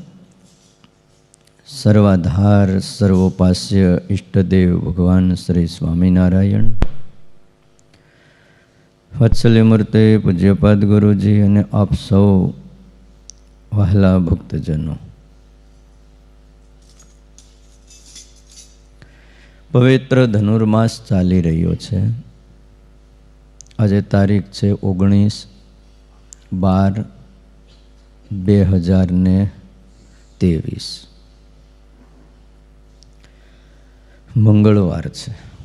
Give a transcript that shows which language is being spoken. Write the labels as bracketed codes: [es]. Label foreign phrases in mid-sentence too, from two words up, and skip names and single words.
[sa] सर्वाधार सर्वोपास्य इष्टदेव भगवान श्री स्वामिनारायण, वत्सल्य मूर्ति पूज्यपाद गुरुजी [gu] અને આપ સૌ વહાલા ભક્તજનો, પવિત્ર ધનુર્માસ ચાલી રહ્યો છે। આજે તારીખ છે 19/12/2023 મંગળવાર છે।